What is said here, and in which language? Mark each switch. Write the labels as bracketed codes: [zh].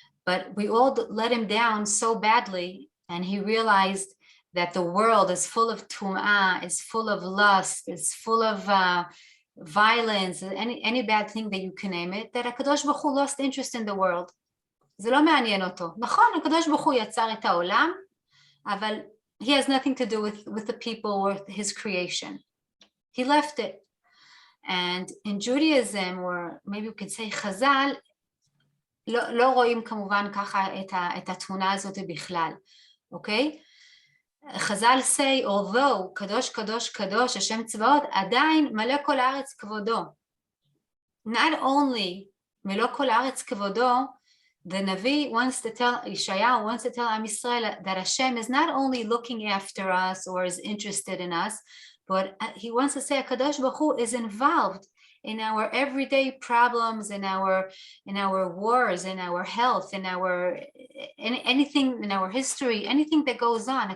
[en] but we all let him down so badly, and he realized that the world is full of tum'ah, is full of lust, is full of violence, any bad thing that you can name it, that HaKadosh Baruch Hu lost interest in the world. [he] זה לא מעניין אותו. נכון, הקדוש ברוך הוא יצר את העולם, אבל [en] he has nothing to do with the people or his creation. He left it. And in Judaism, or maybe we could say [he] חז"ל, לא רואים כמובן ככה את התמונה הזאת בכלל, אוקיי? חז"ל [en] say, although [he] קדוש קדוש קדוש השם צבאות, עדיין מלא כל הארץ כבודו. [en] Not only [he] מלוא כל הארץ כבודו, [en] the Navi wants to tell, Yeshayahu wants to tell Am Yisrael that Hashem is not only looking after us or is interested in us, but he wants to say HaKadosh Baruch Hu is involved in our everyday problems, in our wars, in our health, in our anything in our history, anything that goes on.